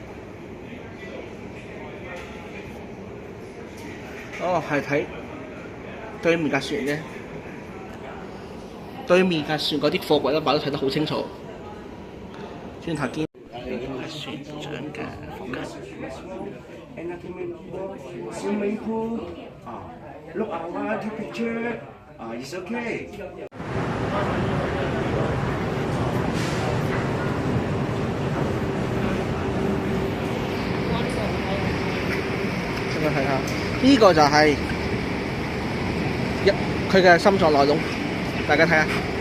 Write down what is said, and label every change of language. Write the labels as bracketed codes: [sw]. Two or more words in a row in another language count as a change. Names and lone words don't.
[yue] 哦，係睇對面架船嘅，對面架船嗰啲貨櫃都擺得睇得好清楚。轉頭見船長嘅房間。 [en] Swimming pool. Look our picture. It's okay. [yue] 大家睇下，呢個就係佢嘅心臟內籠，大家睇下。